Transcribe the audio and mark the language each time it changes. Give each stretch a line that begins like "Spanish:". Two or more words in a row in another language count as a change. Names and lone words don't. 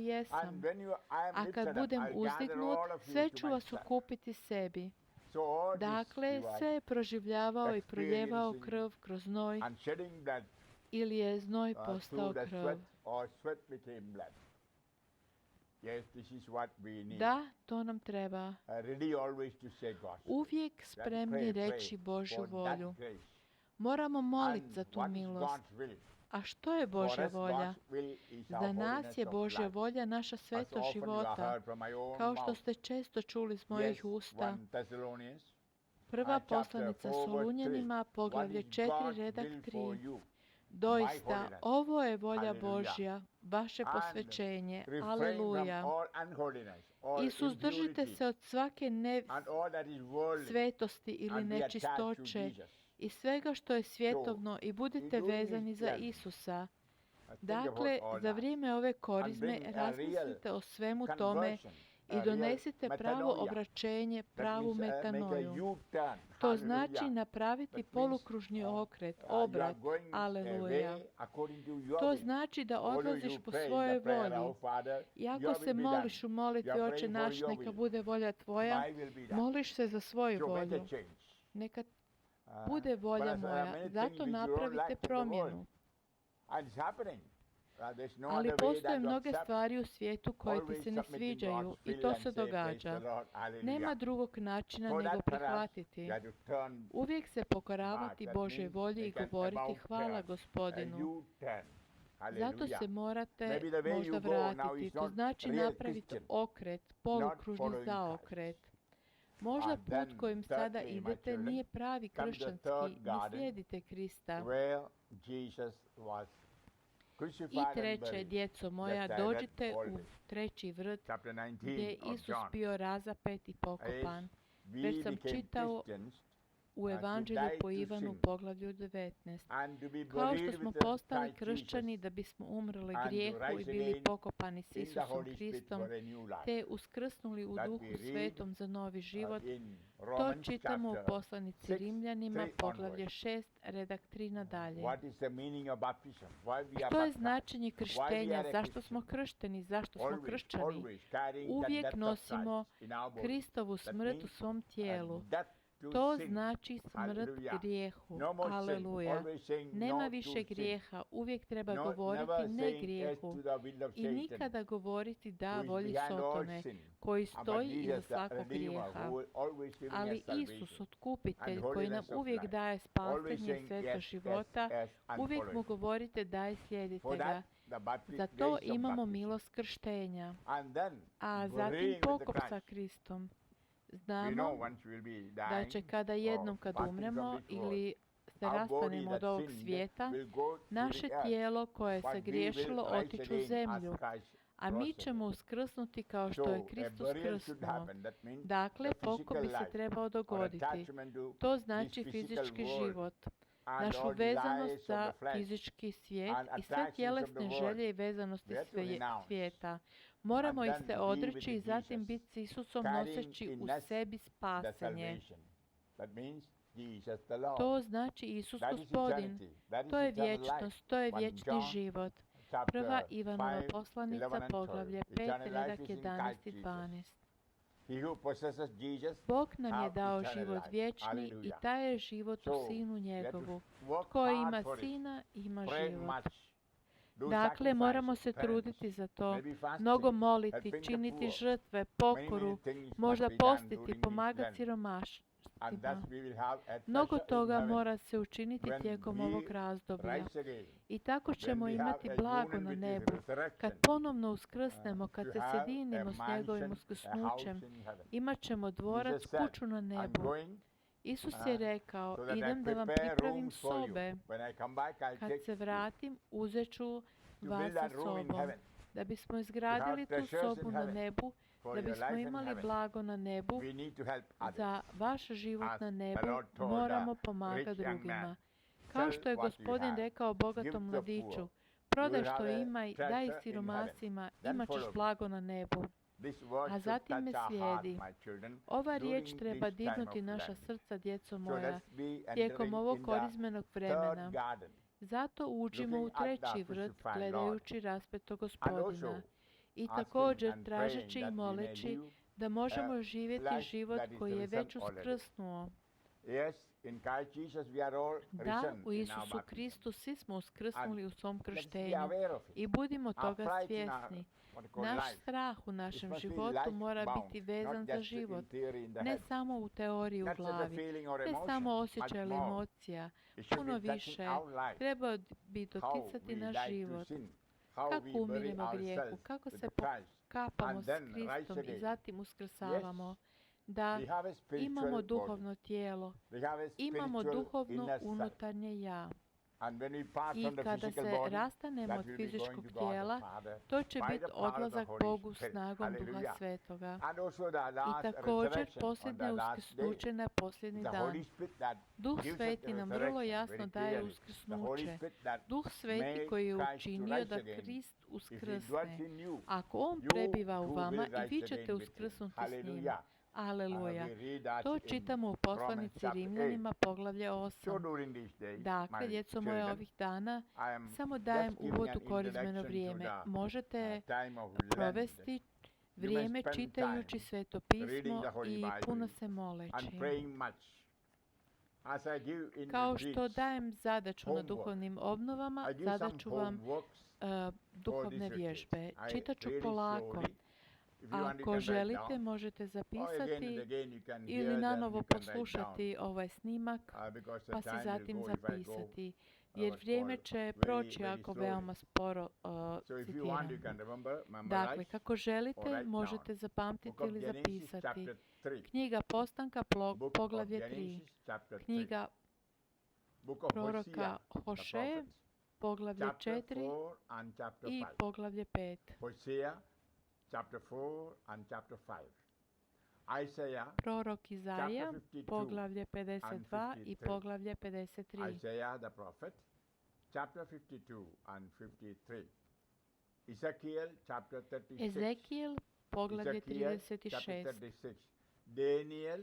English: And
Croatian: jesam.
English: when you, I am A lifted
Croatian: kad
English: up,
Croatian: budem
English: I'll gather
Croatian: uzdignut,
English: all of you
Croatian: sve to ću vas
English: myself.
Croatian: okupiti sebi.
English: So all this
Croatian: Dakle,
English: he was
Croatian: sve je proživljavao i proljevao
English: experiencing
Croatian: krv kroz znoj,
English: and shedding blood
Croatian: ili je znoj postao
English: through the
Croatian: krv.
English: sweat, or sweat became blood. Yes, this is what we need.
Croatian: Da, to nam treba.
English: Ready always to say God's will.
Croatian: Uvijek
English: Then
Croatian: spremni
English: pray
Croatian: reći Božju
English: for that
Croatian: volju.
English: grace.
Croatian: Moramo moliti
English: And
Croatian: za tu
English: what is
Croatian: milost.
English: God's will?
Croatian: A što je
English: For
Croatian: Božja
English: us,
Croatian: volja?
English: God's will is our
Croatian: Za nas
English: holiness
Croatian: je
English: of
Croatian: Božja
English: life.
Croatian: volja naša
English: As
Croatian: svetost
English: often you have
Croatian: života.
English: heard from my own
Croatian: Kao što
English: mouth.
Croatian: ste često čuli iz mojih
English: Yes,
Croatian: usta.
English: 1 Thessalonians,
Croatian: Prva
English: chapter
Croatian: poslanica
English: 4, verse
Croatian: Solunjanima,
English: 3.
Croatian: poglavlje
English: What is
Croatian: 4,
English: God's
Croatian: redak
English: will
Croatian: 3.
English: for you?
Croatian: Doista,
English: holiness.
Croatian: ovo je volja
English: Hallelujah.
Croatian: Božja, vaše
English: And
Croatian: posvećenje.
English: Refrain from
Croatian: Aleluja.
English: all unholiness, all
Croatian: I suzdržite
English: impurity,
Croatian: se od svake
English: and all that is worldly,
Croatian: svetosti ili
English: and be attached to
Croatian: nečistoće
English: Jesus.
Croatian: i svega što je svjetovno i budite
English: in doing
Croatian: vezani
English: this
Croatian: za
English: plan,
Croatian: Isusa.
English: Think
Croatian: Dakle,
English: about all
Croatian: za
English: that.
Croatian: vrijeme ove korizme
English: bring a real
Croatian: razmislite o svemu tome
English: Conversion,
Croatian: i
English: a real
Croatian: donesite pravo
English: metanoia.
Croatian: obraćenje,
English: That
Croatian: pravu
English: means, make a
Croatian: metanoju.
English: U-turn.
Croatian: To
English: Hallelujah.
Croatian: znači napraviti
English: That means,
Croatian: polukružni okret,
English: you are
Croatian: obrat.
English: going
Croatian: Aleluja.
English: away according to your
Croatian: To
English: will.
Croatian: znači da
English: Although
Croatian: odlaziš
English: you
Croatian: po
English: pray in
Croatian: svojoj
English: the prayer,
Croatian: volji.
English: "Our Father,
Croatian: Iako
English: your
Croatian: se
English: will be
Croatian: moliš
English: done."
Croatian: u molitvi
English: You are
Croatian: Oče
English: praying
Croatian: naš,
English: for your
Croatian: neka
English: will.
Croatian: bude volja tvoja,
English: My will be done.
Croatian: moliš se za svoju
English: So make a
Croatian: volju.
English: change.
Croatian: Neka Uh, bude volja
English: but there are
Croatian: moja.
English: many things
Croatian: Zato
English: which you don't
Croatian: napravite
English: like in the world.
Croatian: promjenu.
English: And it's happening. There's no
Croatian: Ali
English: other way
Croatian: postoje
English: than to
Croatian: mnoge
English: accept.
Croatian: stvari u svijetu koje ti
English: Always
Croatian: se ne
English: submitting
Croatian: sviđaju
English: God's
Croatian: i
English: will
Croatian: to
English: and
Croatian: se
English: say, "Praise
Croatian: događa.
English: the Lord, hallelujah."
Croatian: Nema drugog načina
English: For
Croatian: nego
English: that, perhaps,
Croatian: prihvatiti.
English: you have to turn
Croatian: Uvijek se pokoravati
English: back. That
Croatian: Božoj
English: means
Croatian: volji i
English: make an
Croatian: govoriti
English: about
Croatian: hvala
English: turn, a
Croatian: Gospodinu.
English: U-turn.
Croatian: Zato se
English: Hallelujah.
Croatian: morate
English: Maybe the way
Croatian: možda
English: you go now
Croatian: vratiti.
English: is
Croatian: To
English: not
Croatian: znači
English: real
Croatian: napraviti
English: Christian,
Croatian: okret, polukružni
English: following
Croatian: zaokret. Možda
English: And
Croatian: put
English: then,
Croatian: kojim sada
English: thirdly, my
Croatian: idete
English: children,
Croatian: nije pravi
English: come to the
Croatian: kršćanski,
English: third
Croatian: ne
English: garden
Croatian: slijedite Krista.
English: where Jesus was
Croatian: I
English: crucified and
Croatian: treće,
English: buried.
Croatian: djeco moja,
English: Yes, I read
Croatian: dođite u
English: always.
Croatian: treći vrt
English: Chapter 19
Croatian: gdje je
English: of
Croatian: Isus
English: John.
Croatian: bio razapet i pokopan.
English: As
Croatian: Već
English: we
Croatian: sam
English: became
Croatian: čitao
English: Christians
Croatian: u
English: to
Croatian: Evanđelju
English: die
Croatian: po
English: to
Croatian: Ivanu,
English: sin
Croatian: poglavlju 19.
English: and to be
Croatian: Kao
English: buried
Croatian: što smo
English: with the
Croatian: postali
English: Christ
Croatian: kršćani
English: Jesus
Croatian: da bismo umrli
English: and to
Croatian: grijehu i
English: rise
Croatian: bili
English: again
Croatian: pokopani s
English: in the
Croatian: Isusom
English: Holy Spirit
Croatian: Kristom,
English: for a new life.
Croatian: te uskrsnuli u
English: That
Croatian: Duhu
English: we read,
Croatian: Svetom za novi život.
English: In
Croatian: To
English: Romans
Croatian: čitamo u
English: chapter
Croatian: poslanici
English: 6,
Croatian: Rimljanima,
English: 3
Croatian: poglavlje
English: onwards.
Croatian: 6, redak 3 nadalje.
English: What is the meaning of baptism? Why we are
Croatian: Što je
English: baptized?
Croatian: značenje krštenja?
English: a
Croatian: Zašto smo kršteni? Zašto smo kršćani?
English: Always carrying that
Croatian: Uvijek
English: death of
Croatian: nosimo
English: Christ in our body.
Croatian: Kristovu
English: That
Croatian: smrt u
English: means
Croatian: svom tijelu.
English: death to
Croatian: To
English: sin.
Croatian: znači smrt
English: Hallelujah.
Croatian: grijehu.
English: No more sin.
Croatian: Aleluja.
English: Always saying
Croatian: Nema
English: no
Croatian: više
English: to sin.
Croatian: grijeha. Uvijek treba
English: No,
Croatian: govoriti
English: never
Croatian: ne
English: saying yes
Croatian: grijehu.
English: to the will of
Croatian: I
English: Satan,
Croatian: nikada govoriti da
English: who is
Croatian: volji
English: behind all
Croatian: Sotone,
English: sin.
Croatian: koji
English: But
Croatian: stoji iza
English: Jesus, the
Croatian: svakog
English: Redeemer,
Croatian: grijeha.
English: who always giving us
Croatian: Ali
English: salvation.
Croatian: Isus, otkupitelj,
English: and
Croatian: koji nam
English: holiness of
Croatian: uvijek
English: life.
Croatian: daje
English: Always
Croatian: spasenje i
English: saying
Croatian: sveto
English: yes,
Croatian: života,
English: yes, yes, and
Croatian: uvijek mu
English: following.
Croatian: govorite daj slijedite
English: For
Croatian: ga.
English: that, the
Croatian: Za to
English: grace of
Croatian: imamo
English: baptism.
Croatian: milost krštenja.
English: And then,
Croatian: A zatim
English: agreeing with
Croatian: pokop
English: the
Croatian: sa
English: Christ.
Croatian: Kristom.
English: We
Croatian: Znamo
English: know once we'll be
Croatian: da
English: dying,
Croatian: će kada
English: or
Croatian: jednom kad
English: passing from
Croatian: umremo
English: this world,
Croatian: ili se
English: our body
Croatian: rastanemo od
English: that
Croatian: ovog
English: sinned
Croatian: svijeta,
English: will go to
Croatian: naše
English: the earth,
Croatian: tijelo koje
English: but
Croatian: se
English: we
Croatian: griješilo
English: will rise
Croatian: otiću u
English: again as
Croatian: zemlju,
English: Christ
Croatian: a mi
English: rose
Croatian: ćemo
English: again.
Croatian: uskrsnuti kao što
English: So
Croatian: je
English: a
Croatian: Kristus
English: burial should
Croatian: krsnuo.
English: happen. That means
Croatian: Dakle,
English: the
Croatian: pokop
English: physical
Croatian: bi se
English: life
Croatian: trebao
English: or
Croatian: dogoditi.
English: attachment to
Croatian: To
English: this
Croatian: znači
English: physical
Croatian: fizički
English: world
Croatian: život,
English: and
Croatian: našu
English: all
Croatian: vezanost
English: desires of
Croatian: za
English: the flesh
Croatian: fizički svijet
English: and
Croatian: i sve
English: attractions of the
Croatian: tjelesne
English: world.
Croatian: želje i vezanosti
English: We have to renounce
Croatian: svijeta. Moramo
English: and
Croatian: ih
English: then
Croatian: se
English: be
Croatian: odreći
English: with
Croatian: i zatim
English: Jesus,
Croatian: biti s Isusom
English: carrying
Croatian: noseći
English: in
Croatian: u
English: us
Croatian: sebi
English: the
Croatian: spasenje.
English: salvation. That means Jesus the Lord.
Croatian: To znači Isus
English: That is
Croatian: Gospodin.
English: eternity. That is
Croatian: To je
English: eternal life.
Croatian: vječnost, to je
English: 1
Croatian: vječni
English: John
Croatian: život.
English: chapter
Croatian: Prva Ivanova
English: 5, 11
Croatian: poslanica,
English: and 12.
Croatian: poglavlje 5,
English: Eternal
Croatian: redak
English: life is in
Croatian: 11 i
English: Christ
Croatian: 12.
English: He who possesses Jesus
Croatian: Bog nam je
English: have
Croatian: dao
English: eternal
Croatian: život
English: life.
Croatian: vječni i
English: Hallelujah.
Croatian: taj je život u
English: So,
Croatian: Sinu
English: we have to
Croatian: njegovu.
English: work
Croatian: Tko
English: hard
Croatian: ima
English: for it.
Croatian: Sina, ima
English: Pray
Croatian: život.
English: much. Do
Croatian: Dakle, moramo se
English: sacrifices,
Croatian: truditi za to,
English: maybe fasting,
Croatian: mnogo moliti,
English: helping the
Croatian: činiti
English: poor.
Croatian: žrtve,
English: Many
Croatian: pokoru,
English: things must
Croatian: možda
English: be done
Croatian: postiti,
English: during this
Croatian: pomagati
English: Lent. And
Croatian: siromaštima.
English: thus we will have a
Croatian: Mnogo
English: treasure in
Croatian: toga
English: heaven.
Croatian: mora se učiniti
English: When
Croatian: tijekom
English: we
Croatian: ovog razdoblja.
English: rise again,
Croatian: I tako
English: when
Croatian: ćemo
English: we
Croatian: imati
English: have a
Croatian: blago
English: union
Croatian: na
English: with his
Croatian: nebu.
English: resurrection,
Croatian: Kad ponovno uskrsnemo, kad
English: to
Croatian: se
English: have
Croatian: sjedinimo
English: a
Croatian: s njegovim
English: mansion, a
Croatian: uskrsnućem,
English: house in heaven.
Croatian: imat ćemo dvorac,
English: Jesus said,
Croatian: kuću na
English: I'm
Croatian: nebu.
English: going
Croatian: Isus je rekao,
English: so that I
Croatian: idem da vam
English: prepare
Croatian: pripravim
English: rooms for you.
Croatian: sobe.
English: When I come back, I'll
Croatian: Kad
English: take
Croatian: se
English: you
Croatian: vratim, uzet ću
English: to
Croatian: vas
English: build
Croatian: sa
English: that room in
Croatian: sobom.
English: heaven
Croatian: Da bismo izgradili tu
English: treasures
Croatian: sobu
English: in
Croatian: na
English: heaven
Croatian: nebu,
English: for
Croatian: da
English: your
Croatian: bismo
English: life in
Croatian: imali
English: heaven.
Croatian: blago na nebu,
English: We need to help others.
Croatian: za vaš život
English: As
Croatian: na
English: the
Croatian: nebu
English: Lord told
Croatian: moramo
English: the
Croatian: pomagati
English: rich young
Croatian: drugima.
English: man,
Croatian: Kao
English: "Sell
Croatian: što je
English: what you
Croatian: Gospodin
English: have,
Croatian: rekao
English: give
Croatian: bogatom
English: the
Croatian: mladiću,
English: poor.
Croatian: prodaj
English: You will
Croatian: što
English: have a
Croatian: imaj,
English: treasure
Croatian: daj
English: in heaven.
Croatian: siromasima,
English: Then
Croatian: imat ćeš
English: follow me."
Croatian: blago na nebu.
English: This word
Croatian: A
English: should
Croatian: zatim
English: touch
Croatian: me
English: our heart,
Croatian: slijedi.
English: my children,
Croatian: Ova
English: during
Croatian: riječ treba
English: this time
Croatian: dirnuti
English: of
Croatian: naša
English: Lent.
Croatian: srca, djeco
English: So
Croatian: moja,
English: let's be
Croatian: tijekom
English: entering
Croatian: ovog
English: in the
Croatian: korizmenog
English: third
Croatian: vremena.
English: garden.
Croatian: Zato uđimo u
English: looking at the
Croatian: treći vrt,
English: crucified
Croatian: gledajući raspetog
English: And
Croatian: Gospodina.
English: also
Croatian: I
English: asking
Croatian: također
English: and
Croatian: tražeći
English: praying
Croatian: i
English: that we may
Croatian: moleći
English: live
Croatian: da možemo
English: a
Croatian: živjeti
English: life
Croatian: život
English: that is
Croatian: koji je
English: risen
Croatian: već
English: already.
Croatian: uskrsnuo.
English: Yes, in Christ Jesus we are all
Croatian: Da,
English: risen
Croatian: u
English: in our
Croatian: Isusu
English: baptism.
Croatian: Kristu svi smo uskrsnuli u svom
English: Let's be
Croatian: krštenju.
English: aware of it.
Croatian: I budimo
English: Our
Croatian: toga
English: pride in our,
Croatian: svjesni.
English: what you call
Croatian: Naš
English: life,
Croatian: strah u
English: it
Croatian: našem
English: must be
Croatian: životu
English: life
Croatian: mora
English: bound,
Croatian: biti vezan
English: not
Croatian: za
English: just in
Croatian: život.
English: theory in the
Croatian: Ne
English: head.
Croatian: samo u teoriji u
English: Not just a
Croatian: glavi,
English: feeling or
Croatian: ne
English: emotion,
Croatian: samo
English: much
Croatian: osjećaj ili
English: more.
Croatian: emocija.
English: It should
Croatian: Puno
English: be touching
Croatian: više
English: our life.
Croatian: treba bi
English: How
Croatian: doticati
English: we
Croatian: naš
English: die to
Croatian: život.
English: sin, how
Croatian: Kako
English: we bury
Croatian: umiremo grijehu,
English: ourselves
Croatian: kako
English: with
Croatian: se
English: Christ.
Croatian: pokapamo
English: and
Croatian: s
English: then rise
Croatian: Kristom i
English: again.
Croatian: zatim uskrsavamo. Da
English: We have a spiritual
Croatian: imamo
English: body.
Croatian: duhovno tijelo,
English: We have a
Croatian: imamo
English: spiritual
Croatian: duhovno
English: inner self.
Croatian: unutarnje ja.
English: And when we part
Croatian: I
English: from the
Croatian: kada
English: physical
Croatian: se
English: body,
Croatian: rastanemo
English: that
Croatian: od
English: will be
Croatian: fizičkog
English: going to God the
Croatian: tijela,
English: Father
Croatian: to će
English: by
Croatian: biti
English: the power of the
Croatian: odlazak
English: Holy
Croatian: Bogu
English: Spirit.
Croatian: snagom Duha
English: Hallelujah.
Croatian: Svetoga.
English: And also the
Croatian: I
English: last
Croatian: također
English: resurrection on
Croatian: posljednje
English: the last day.
Croatian: uskrsnuće na posljednji
English: The
Croatian: dan.
English: Holy Spirit that
Croatian: Duh
English: gives us
Croatian: Sveti
English: the
Croatian: nam vrlo
English: resurrection
Croatian: jasno
English: very
Croatian: daje
English: clearly. The Holy
Croatian: uskrsnuće.
English: Spirit that
Croatian: Duh Sveti
English: made
Croatian: koji je
English: Christ to
Croatian: učinio
English: rise
Croatian: da
English: again.
Croatian: Krist
English: If he dwells
Croatian: uskrsne.
English: in you,
Croatian: Ako On
English: you
Croatian: prebiva u
English: too
Croatian: vama
English: will
Croatian: i
English: rise
Croatian: vi
English: again
Croatian: ćete
English: with him.
Croatian: uskrsnuti s njim.
English: Hallelujah.
Croatian: Aleluja.
English: We read that
Croatian: To
English: in
Croatian: čitamo u
English: Romans
Croatian: poslanici
English: chapter
Croatian: Rimljanima, poglavlje
English: So
Croatian: 8.
English: during these days,
Croatian: Dakle,
English: my
Croatian: djeco moje,
English: children,
Croatian: ovih dana
English: I am
Croatian: samo dajem
English: just giving
Croatian: uvod
English: an
Croatian: u korizmeno
English: introduction
Croatian: vrijeme.
English: to the
Croatian: Možete
English: time of Lent.
Croatian: provesti vrijeme
English: spend
Croatian: čitajući
English: time
Croatian: Sveto
English: reading
Croatian: pismo
English: the Holy
Croatian: i
English: Bible
Croatian: puno se
English: and
Croatian: moleći.
English: praying much. As I give in
Croatian: Kao što
English: retreats,
Croatian: dajem zadaću na
English: homework.
Croatian: duhovnim obnovama,
English: I give some
Croatian: zadaću vam
English: homeworks
Croatian: duhovne
English: for these
Croatian: vježbe.
English: retreats. I
Croatian: Čitat ću
English: really
Croatian: polako.
English: slowly. If you want, you
Croatian: Ako
English: can write
Croatian: želite,
English: down.
Croatian: možete
English: Or again
Croatian: zapisati
English: and again you can
Croatian: ili
English: hear them,
Croatian: nanovo
English: you can write
Croatian: poslušati ovaj snimak,
English: down. Because the
Croatian: pa si
English: time will
Croatian: zatim
English: go if I go.
Croatian: zapisati. Jer
English: what's
Croatian: vrijeme
English: called
Croatian: će
English: very,
Croatian: proći
English: very
Croatian: ako
English: slowly.
Croatian: veoma sporo
English: So if you want, you
Croatian: citiram.
English: can remember,
Croatian: Dakle,
English: memorize.
Croatian: kako želite,
English: or write
Croatian: možete
English: down.
Croatian: zapamtiti
English: Book of
Croatian: ili
English: Genesis,
Croatian: zapisati.
English: chapter 3.
Croatian: Knjiga Postanka,
English: Book of
Croatian: poglavlje 3.
English: Genesis, chapter 3.
Croatian: Knjiga
English: Book of
Croatian: proroka
English: Hosea, the
Croatian: Hošeje,
English: prophets.
Croatian: poglavlje
English: Chapter
Croatian: 4
English: 4 and chapter
Croatian: i
English: 5.
Croatian: poglavlje 5.
English: Hosea, chapter 4 and chapter 5. Isaiah,
Croatian: Prorok Izaja,
English: chapter 52
Croatian: poglavlje 52 i
English: 53.
Croatian: poglavlje 53.
English: Isaiah the prophet, chapter 52 and 53. Ezekiel, chapter 36.
Croatian: Ezekijel, poglavlje
English: Ezekiel, chapter
Croatian: 36.
English: 36. Daniel,